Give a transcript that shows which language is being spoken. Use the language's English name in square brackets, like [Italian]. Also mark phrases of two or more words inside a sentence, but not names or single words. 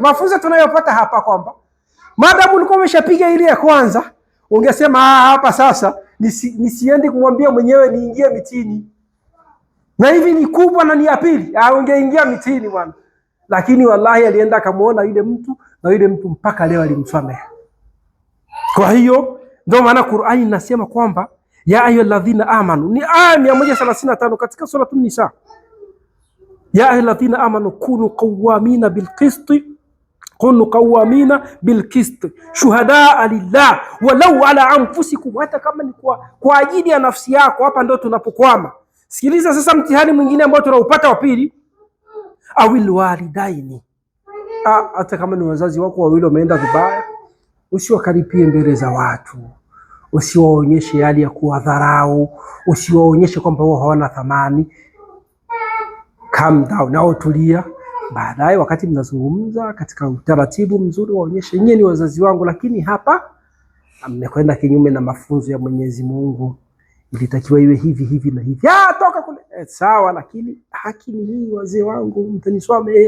[Swahili] Mafunzo tunayopata hapa kwamba madamu ulikuwa umeshapiga ile ya kwanza, ungesema hapa sasa nisiende kumwambia mwenyewe niingie mitini, na hivi ni kubwa na ni ya pili, ungeingia mitini bwana. Lakini wallahi alienda akamuona yule mtu, na yule mtu mpaka leo alimsamehe. Kwa hiyo ndio maana Qur'ani inasema kwamba [Arabic] يا أيها الذين آمنوا, [Swahili] ni aya 135 katika sura An-Nisa. [Arabic] يا أيها الذين آمنوا كونوا قوامين بالقسط شهداء لله ولو على أنفسكم, [Swahili] hata kama ni kwa ajili ya nafsi yako. Hapa ndio tunapokwama. Sikiliza sasa mtihani mwingine ambao tunaupata wa pili, [Arabic] أو الوالدين. [Swahili] Hata kama ni wazazi wako wawili wameenda vibaya, usiwakaripie mbele za watu, usiwaonyeshe hali ya kuwadharau, usiwaonyeshe kwamba wao hawana thamani. [English] Calm down, [Swahili] nao tulia. Baadaye wakati mnazungumza katika utaratibu mzuri, waonyeshe nyinyi ni wazazi wangu, lakini hapa mmekwenda kinyume na mafunzo ya Mwenyezi Mungu, ilitakiwa iwe hivi na hivi. Toka kule. Sawa, lakini haki ni hii, wazee wangu mtaniswamehe.